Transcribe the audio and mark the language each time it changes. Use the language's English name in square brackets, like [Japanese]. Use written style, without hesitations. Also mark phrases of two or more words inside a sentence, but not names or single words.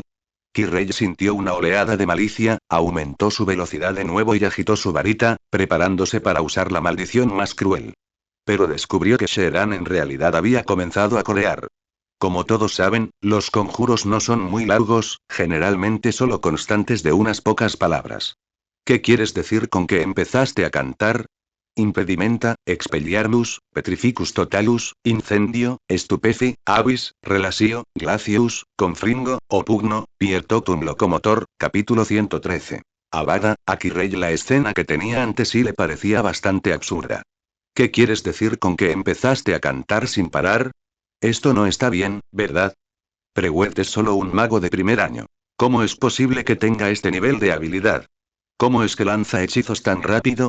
[Spanish] Kirrey sintió una oleada de malicia, aumentó su velocidad de nuevo y agitó su varita, preparándose para usar la maldición más cruel. Pero descubrió que Sheeran en realidad había comenzado a corear. Como todos saben, los conjuros no son muy largos, generalmente solo constantes de unas pocas palabras. ¿Qué quieres decir con que empezaste a cantar? [Latin] Impedimenta, expelliarmus, petrificus totalus, incendio, stupeci, avis, relasio, glacius, confringo, opugno, piertotum locomotor, [Spanish] capítulo 113. Abada, a Kirrey la escena que tenía ante sí le parecía bastante absurda. ¿Qué quieres decir con que empezaste a cantar sin parar? Esto no está bien, ¿verdad? Prewitt es solo un mago de primer año. ¿Cómo es posible que tenga este nivel de habilidad? ¿Cómo es que lanza hechizos tan rápido?